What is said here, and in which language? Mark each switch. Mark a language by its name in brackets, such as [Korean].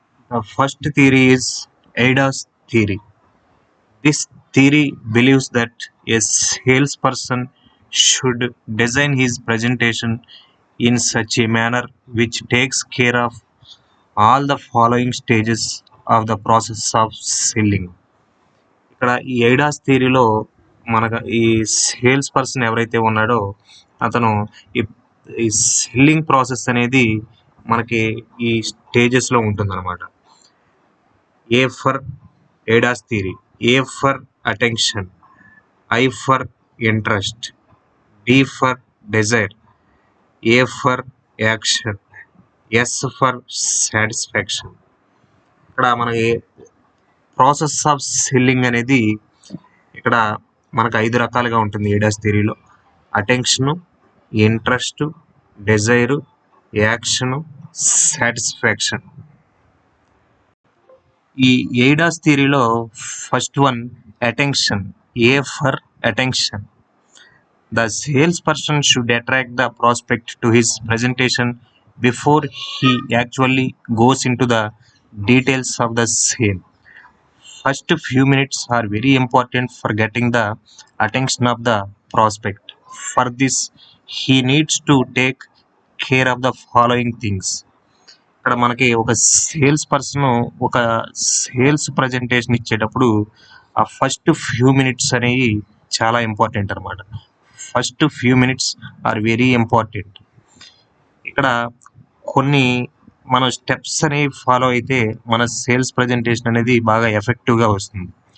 [English] The first theory is AIDA's theory. This theory believes that a salesperson should design his presentation in such a manner which takes care of all the following stages of the process of selling. [Telugu] ఇక్కడ ఈ ఐడాస్ థియరీలో మనకు ఈ sales person ఎవరైతే ఉన్నాడో అతను ఈ ఈ selling process అనేది మనకి ఈ స్టేజెస్లో ఉంటుందన్నమాట. [English] A for AIDAS theory, A for attention, I for interest, D for desire, A for action, S for satisfaction. [Telugu] ఇక్కడ మనకి ప్రాసెస్ ఆఫ్ సెల్లింగ్ అనేది ఇక్కడ మనకు 5 రకాలుగా ఉంటుంది ADAS థియరీలో. [English] Attention, interest, desire, action, satisfaction. ఈ AIDAS థియరీలో first one attention, A for attention. The salesperson should attract the prospect to his presentation before he actually goes into the details of the sale. First few minutes are very important for getting the attention of the prospect. For this, he needs to take care of the following things. [Telugu] ఇక్కడ మనకి ఒక sales person ఒక sales presentation ఇచ్చేటప్పుడు ఆ first few minutes అనేవి చాలా important అనమాట. [English] First few minutes are very important. [Telugu] ఇక్కడ కొన్ని మన స్టెప్స్ అనేవి ఫాలో అయితే మన సేల్స్ ప్రజెంటేషన్ అనేది బాగా ఎఫెక్టివ్గా వస్తుంది.